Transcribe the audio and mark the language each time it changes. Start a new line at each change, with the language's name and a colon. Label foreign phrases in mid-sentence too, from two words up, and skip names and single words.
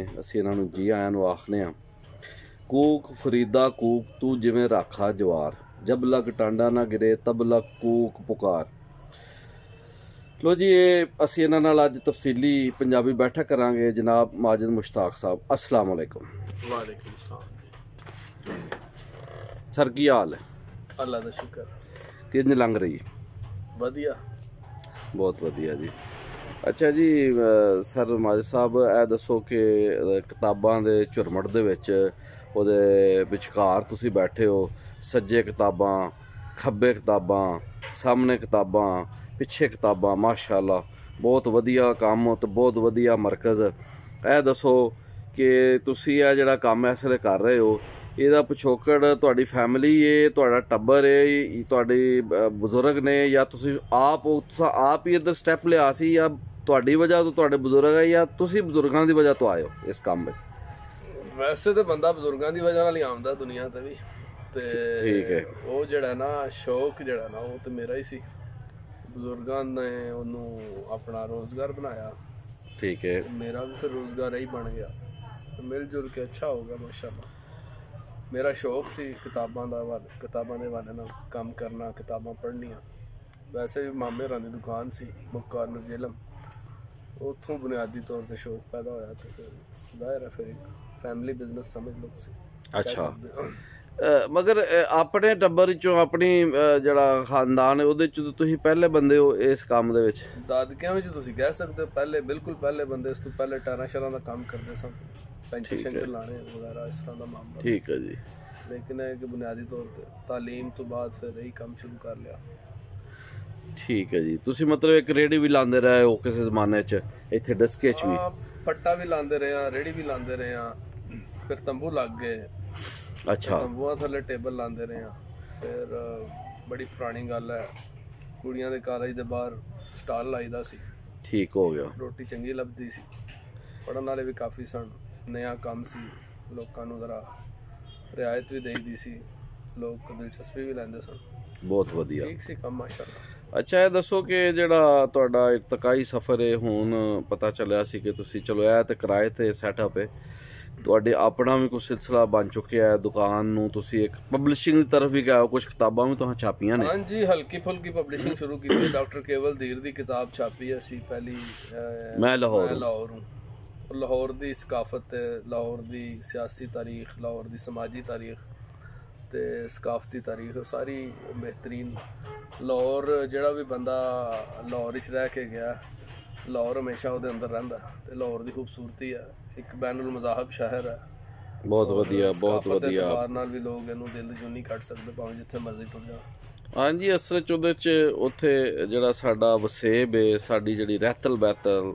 Punjabi: ਅਸੀਂ ਇਨ੍ਹਾਂ ਨੂੰ ਜੀ ਆਇਆਂ ਨੂੰ ਆਖਦੇ ਹਾਂ। ਕੂਕ ਫ਼ਰੀਦਾ ਕੂਕ ਤੂੰ ਜਿਵੇਂ ਰਾਖਾ ਜਵਾਰ, ਜਬ ਲਗ ਟਾਂਡਾ ਨਾ ਗਿਰੇ ਤਬ ਲਗ ਕੂਕ ਪੁਕਾਰ। ਲਓ ਜੀ, ਇਹ ਅਸੀਂ ਇਨ੍ਹਾਂ ਨਾਲ ਅੱਜ ਤਫ਼ਸੀਲੀ ਪੰਜਾਬੀ ਬੈਠਕ ਕਰਾਂਗੇ। ਜਨਾਬ ਮਾਜਿਦ ਮੁਸ਼ਤਾਕ ਸਾਹਿਬ,
Arabic: السلام علیکم. وعلیکم السلام
Punjabi: ਸਰ, ਕੀ ਹਾਲ ਹੈ? ਅੱਲਾਹ ਦਾ ਸ਼ੁਕਰ। ਕਿਵੇਂ ਲੰਘ ਰਹੀ ਹੈ? वधिया, ਬਹੁਤ ਵਧੀਆ ਜੀ। ਅੱਛਾ ਜੀ, ਸਰ ਮਾਜਿਦ ਸਾਹਿਬ ਇਹ ਦੱਸੋ ਕਿ ਕਿਤਾਬਾਂ ਦੇ ਝੁਰਮਟ ਦੇ ਵਿਚ ਓਹਦੇ ਵਿਚਕਾਰ ਤੁਸੀਂ ਬੈਠੇ ਹੋ। ਸੱਜੇ ਕਿਤਾਬਾਂ, ਖੱਬੇ ਕਿਤਾਬਾਂ, ਸਾਹਮਣੇ ਕਿਤਾਬਾਂ, ਪਿੱਛੇ ਕਿਤਾਬਾਂ, ਮਾਸ਼ਾਅੱਲਾਹ ਬਹੁਤ ਵਧੀਆ ਕੰਮ ਤੋ ਬਹੁਤ ਵਧੀਆ ਮਰਕਜ਼। ਇਹ ਦੱਸੋ ਕਿ ਤੁਸੀਂ ਇਹ ਜਿਹੜਾ ਕੰਮ ਇਸ ਵੇਲੇ ਕਰ ਰਹੇ ਹੋ, ਇਹਦਾ ਪਿਛੋਕੜ ਤੁਹਾਡੀ ਫੈਮਿਲੀ ਹੈ, ਤੁਹਾਡਾ ਟੱਬਰ ਹੈ, ਤੁਹਾਡੇ ਬਜ਼ੁਰਗ ਨੇ, ਜਾਂ ਤੁਸੀਂ ਆਪ ਹੀ ਇੱਧਰ ਸਟੈਪ ਲਿਆ ਸੀ, ਜਾਂ ਤੁਹਾਡੀ ਵਜ੍ਹਾ ਤੋਂ ਤੁਹਾਡੇ ਬਜ਼ੁਰਗ ਹੈ, ਜਾਂ ਤੁਸੀਂ ਬਜ਼ੁਰਗਾਂ ਦੀ ਵਜ੍ਹਾ ਤੋਂ ਆਏ ਹੋ ਇਸ ਕੰਮ ਵਿੱਚ? ਵੈਸੇ ਤਾਂ ਬੰਦਾ ਬਜ਼ੁਰਗਾਂ ਦੀ ਵਜ੍ਹਾ ਨਾਲ ਹੀ ਆਉਂਦਾ ਦੁਨੀਆ ਤੇ ਵੀ, ਤੇ ਠੀਕ ਹੈ। ਉਹ ਜਿਹੜਾ ਨਾ ਸ਼ੌਕ ਜਿਹੜਾ ਨਾ ਉਹ ਤੇ ਮੇਰਾ ਹੀ ਸੀ। ਬਜ਼ੁਰਗਾਂ ਨੇ ਉਹਨੂੰ ਆਪਣਾ ਰੋਜ਼ਗਾਰ ਬਣਾਇਆ। ਠੀਕ ਹੈ। ਮੇਰਾ ਵੀ ਫਿਰ ਰੋਜ਼ਗਾਰ ਹੀ ਬਣ ਗਿਆ, ਮਿਲ ਜੁਲ ਕੇ ਅੱਛਾ ਹੋ ਗਿਆ ਮਾਸ਼ਾਅੱਲਾ। ਮੇਰਾ ਸ਼ੌਕ ਸੀ ਕਿਤਾਬਾਂ ਦੇ ਹਵਾਲੇ ਨਾਲ ਕੰਮ ਕਰਨਾ, ਕਿਤਾਬਾਂ ਪੜ੍ਹਨੀਆਂ। ਵੈਸੇ ਵੀ ਮਾਮੇ ਹੋਰਾਂ ਦੀ ਦੁਕਾਨ ਸੀ ਬੁੱਕ ਕਾਰਨਰ ਜਿਹਲਮ, ਉੱਥੋਂ ਬੁਨਿਆਦੀ ਤੌਰ ਤੇ ਸ਼ੌਕ ਪੈਦਾ ਹੋਇਆ। ਤੋ ਫਿਰ ਜ਼ਾਹਿਰ ਹੈ ਫਿਰ ਇਕ
English: family business
Punjabi: ਸਮਝ ਲਓ ਤੁਸੀਂ। ਅੱਛਾ, ਮਗਰ ਆਪਣੇ ਟੱਬਰ ਚੋਂ ਆਪਣਾ ਜਿਹੜਾ ਖ਼ਾਨਦਾਨ ਹੈ ਉਹਦੇ ਚ ਤੁਸੀਂ ਪਹਿਲੇ ਬੰਦੇ ਹੋ ਇਸ ਕੰਮ ਦੇ ਵਿਚ? ਦਾਦਕਿਆਂ ਵਿਚ ਤੁਸੀਂ ਕਹਿ ਸਕਦੇ ਹੋ ਪਹਿਲੇ, ਬਿਲਕੁਲ ਪਹਿਲੇ ਬੰਦੇ। ਇਸ ਤੋਂ ਪਹਿਲੇ ਟਾਰਾਂ ਸ਼ਾਰਾਂ ਦਾ ਕੰਮ ਕਰਦੇ ਸਨ,
Urdu: پنشن لانے وغیرہ اس طرح کا معاملہ.
Punjabi: ਠੀਕ ਹੈ ਜੀ।
Urdu: لیکن ہے کہ بنیادی طور پر تعلیم تو بعد پھر یہی کام شروع کر لیا.
Punjabi: ਠੀਕ ਹੈ ਜੀ। ਤੁਸੀਂ ਮਤਲਬ ਇਕ ਰੇੜ੍ਹੀ ਵੀ ਲਾਂਦੇ ਰਹੇ ਹੋ ਕਿਸੇ ਜ਼ਮਾਨੇ ਚ ਇੱਥੇ ਡਸਕੇ ਚ ਵੀ? ਫੱਟਾ ਵੀ ਲਾਂਦੇ ਰਹੇ ਹੈਂ, ਰੇੜ੍ਹੀ ਵੀ ਲਾਂਦੇ ਰਹੇ ਹੈਂ, ਫਿਰ ਤੰਬੂ ਲੱਗ ਗਏ। अच्छा। ਤੰਬੂਆਂ ਥੱਲੇ ਟੇਬਲ ਲਾਂਦੇ ਰਹੇ ਹੈਂ। ਫਿਰ ਬੜੀ ਪੁਰਾਣੀ ਗੱਲ ਹੈ, ਕੁੜੀਆਂ ਦੇ ਕਾਲਜ ਦੇ ਬਾਹਰ ਸਟਾਲ ਲਾਈਦਾ ਸੀ। ठीक ਹੋ ਗਿਆ। ਰੋਟੀ ਚੰਗੀ ਲੱਭਦੀ ਸੀ, ਪੜ੍ਹਨ ਵਾਲੇ ਵੀ ਕਾਫ਼ੀ ਸਨ। ਨਵਾਂ ਕੰਮ ਸੀ, ਲੋਕਾਂ ਨੂੰ ਜ਼ਰਾ ਰਿਆਇਤ ਵੀ ਦੇਈ ਦੀ ਸੀ, ਲੋਕ ਦਿਲਚਸਪੀ ਵੀ ਲੈਂਦੇ ਸਨ। ਬਹੁਤ ਵਧੀਆ, ਠੀਕ ਸੀ ਕੰਮ ਮਾਸ਼ਾਅੱਲਾਹ। ਅੱਛਾ, ਇਹ ਦੱਸੋ ਕਿ ਜਿਹੜਾ ਤੁਹਾਡਾ ਇਰਤਕਾਈ ਸਫ਼ਰ ਹੈ, ਹੁਣ ਪਤਾ ਚੱਲਿਆ ਸੀ ਕਿ ਤੁਸੀਂ ਚਲੋ ਇਹ ਤੇ ਕਿਰਾਏ ਤੇ ਸੈੱਟਅਪ ਹੈ, ਤੁਹਾਡਾ ਆਪਣਾ ਵੀ ਕੁਝ ਸਿਲਸਿਲਾ ਬਣ ਚੁੱਕਿਆ ਹੈ, ਦੁਕਾਨ ਨੂੰ ਤੁਸੀਂ ਇਕ ਪਬਲਿਸ਼ਿੰਗ ਕੀ ਤਰਫ਼ ਵੀ ਗਏ ਹੋ, ਕੁਝ ਕਿਤਾਬਾਂ ਵੀ ਤੁਹਾਂ ਛਾਪੀਆਂ ਨੇ? ਹਾਂ ਜੀ, ਹਲਕੀ ਫੁਲਕੀ ਪਬਲਿਸ਼ਿੰਗ ਸ਼ੁਰੂ ਕੀ। ਡਾਕਟਰ ਕੇਵਲ ਧੀਰ ਕੀ ਕਿਤਾਬ ਛਾਪੀ ਅਸੀਂ ਪਹਿਲੀ।
Urdu: میں لاہور हूँ। لاہور کی ثقافت، لاہور کی سیاسی تاریخ، لاہور کی سماجی تاریخ تے ثقافتی تاریخ ساری بہترین.
Punjabi: ਲਾਹੌਰ ਜਿਹੜਾ ਵੀ ਬੰਦਾ ਲਾਹੌਰ ਚ ਰਹਿ ਕੇ ਗਿਆ, ਲਾਹੌਰ ਹਮੇਸ਼ਾ ਉਹਦੇ ਅੰਦਰ ਰਹਿੰਦਾ।
Urdu: تے لاہور کی خوبصورتی ہے، ایک بین المذاہب شہر ہے.
Punjabi: ਬਹੁਤ ਵਧੀਆ, ਬਹੁਤ ਵਧੀਆ। ਨਾਲ ਵੀ ਲੋਕ ਇਹਨੂੰ ਦਿਲ ਦੀ ਜੂਨ ਨਹੀਂ ਕੱਟ ਸਕਦੇ, ਭਾਵੇਂ ਜਿੱਥੇ ਮਰਜ਼ੀ ਤੁਰ ਜਾਓ। ਹਾਂ ਜੀ, ਅਸਲ ਚ ਉਹਦੇ ਚ ਉੱਥੇ ਜਿਹੜਾ ਸਾਡਾ ਵਸੇਬ ਹੈ, ਸਾਡੀ ਜਿਹੜੀ ਰਹਿਤਲ ਬਹਿਤਲ